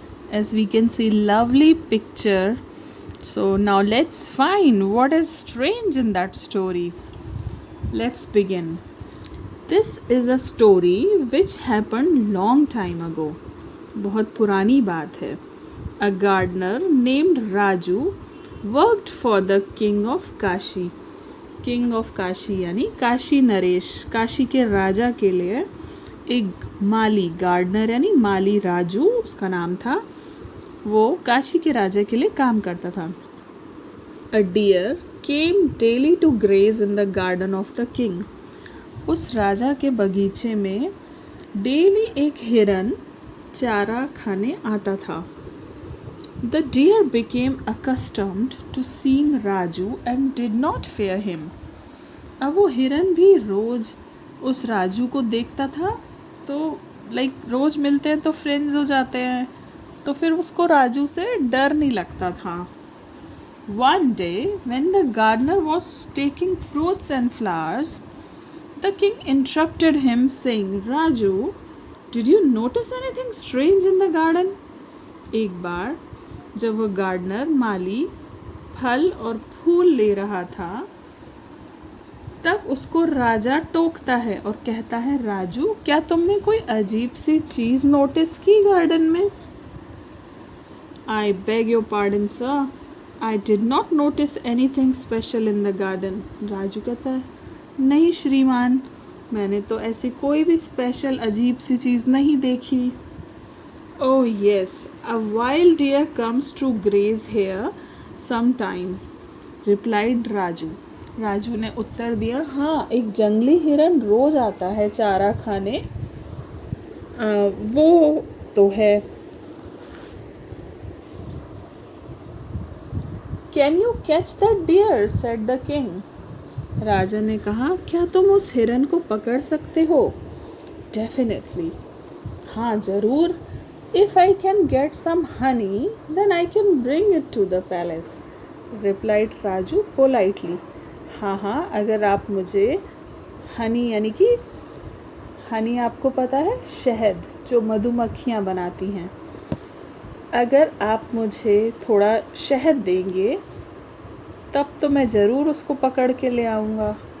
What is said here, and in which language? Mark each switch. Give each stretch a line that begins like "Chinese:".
English: As we can see, lovely picture. So now let's find what is strange in that story. Let's begin. This is a story which happened long time ago.
Hindi: बहुत पुरानी बात है.
English: A gardener named Raju worked for the king of Kashi.
Hindi: King of Kashi यानी काशी नरेश, काशी के राजा के लिए एक माली, gardener यानी माली राजू उसका नाम था. वो काशी के राजा के लिए काम करता था.
English: A deer came daily to graze in the garden of the king.
Hindi: उस राजा के बगीचे में डेली एक हिरन चारा खाने आता था.
English: The deer became accustomed to seeing Raju and did not fear him.
Hindi: अब वो हिरन भी रोज उस राजू को देखता था. तो रोज मिलते हैं तो फ्रेंड्स हो जाते हैं, तो फिर उसको राजू से डर नहीं लगता था.
English: One day when the gardener was taking fruits and flowers, the king interrupted him saying, Raju, did you notice anything strange in the garden?
Hindi: एक बार जब वह गार्डनर माली फल और फूल ले रहा था, तब उसको राजा टोकता है और कहता है, राजू क्या तुमने कोई अजीब सी चीज नोटिस की गार्डन में?
English: I beg your pardon sir, I did not notice anything special in the garden.
Hindi: Raju कहता है, नहीं श्रीमान, मैंने तो ऐसी कोई भी स्पेशल अजीब सी चीज़ नहीं देखी.
English: Oh yes, a wild deer comes to graze here sometimes, replied Raju.
Hindi: Raju ने उत्तर दिया, हाँ एक जंगली हिरन रोज आता है चारा खाने. वो तो है.
English: Can you catch that deer? said the king.
Hindi: राजा ने कहा, क्या तुम उस हिरन को पकड़ सकते हो? Definitely. हाँ जरूर.
English: If I can get some honey, then I can bring it to the palace, replied Raju politely.
Hindi: हाँ, अगर आप मुझे हनी यानी कि हनी आपको पता है शहद जो मधुमक्खियाँ बनाती हैं, अगर आप मुझे थोड़ा शहद देंगे तब तो मैं ज़रूर उसको पकड़ के ले आऊँगा.